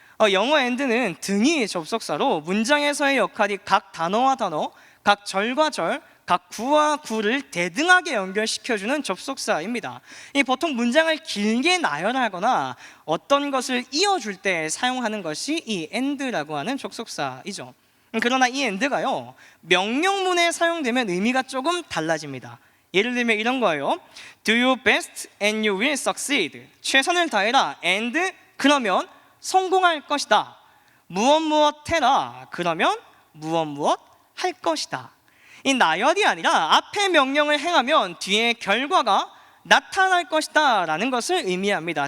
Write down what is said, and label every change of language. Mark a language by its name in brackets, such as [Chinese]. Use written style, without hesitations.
[Korean] 영어 and는 등이 접속사로 문장에서의 역할이 각 단어와 단어, 각 절과 절, 각 구와 구를 대등하게 연결시켜주는 접속사입니다. 보통 문장을 길게 나열하거나 어떤 것을 이어줄 때 사용하는 것이 이 and라고 하는 접속사이죠. 그러나 이 and가요, 명령문에 사용되면 의미가 조금 달라집니다. 예를 들면 이런 거예요. [English] Do your best and you will succeed. [Korean] 최선을 다해라 and 그러면 성공할 것이다. 무엇 해라 그러면 무엇 할 것이다. 이 나열이 아니라 앞에 명령을 행하면 뒤에 결과가 나타날 것이다 라는 것을 의미합니다.